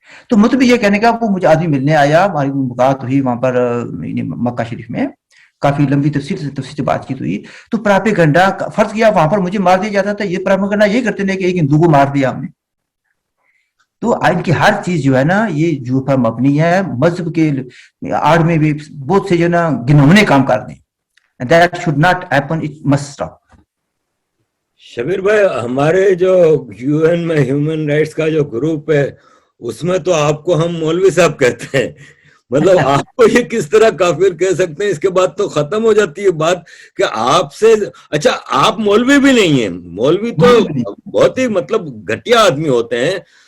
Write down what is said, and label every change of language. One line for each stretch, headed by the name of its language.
Urdu: تو مطلب یہ کہنے کا وہ مجھے آدمی ملنے آیا, ہماری ملاقات ہوئی وہاں پر مکہ شریف میں, کافی لمبی تفصیل سے بات چیت ہوئی. تو پراپیگنڈا فرض کیا وہاں پر مجھے مار دیا جاتا تھا, یہ پراپیگنڈا یہ کرتے ہیں کہ ایک ہندو کو مار دیا ہم نے. تو ان کی ہر چیز جو ہے نا یہ جھوٹ پر مبنی ہے. مذہب کے آڑ میں بھی بہت سے جو ہے نا گنونے کام کر دیں.
English: That should not happen, it must stop.
Urdu: Shabbir بھائی, ہمارے جو یو این میں ہیومن رائٹس کا جو گروپ ہے اس میں تو آپ کو ہم مولوی صاحب کہتے ہیں. مطلب آپ کو یہ کس طرح کافر کہہ سکتے ہیں؟ اس کے بعد تو ختم ہو جاتی ہے بات کہ آپ سے, اچھا آپ مولوی بھی نہیں ہیں, مولوی تو بہت ہی مطلب گھٹیا آدمی ہوتے ہیں.